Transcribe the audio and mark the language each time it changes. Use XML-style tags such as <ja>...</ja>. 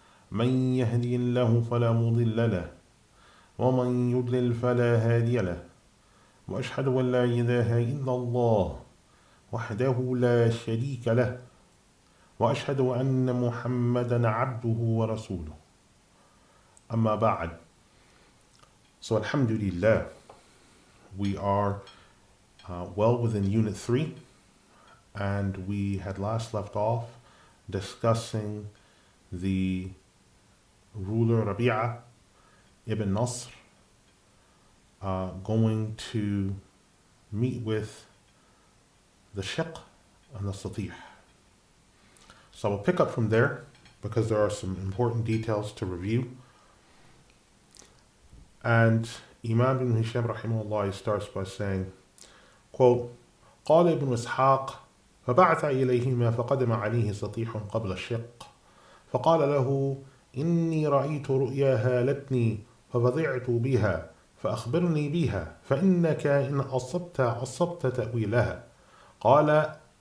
<ar>من يهدي الله فلا مضل له ومن يضلل فلا هادي له وأشهد أن لا إله إلا الله وحده لا شريك له وأشهد أن محمدا عبده ورسوله أما بعد.</ar> <en>So alhamdulillah, we are well within Unit 3, and we had last left off discussing the ruler Rabi'a ibn Nasr going to meet with the Shiqq and the Satih. So we'll pick up from there because there are some important details to review. And Imam ibn Hisham rahimahullah starts by saying, quote,</en> <ar>قال ابن إسحاق فبعث إليهما فقدم عليه سطيح قبل الشق فقال له إني رأيت رؤيا هالتني ففزعت بها فأخبرني بها فإنك إن أصبت تأويلها قال</ar>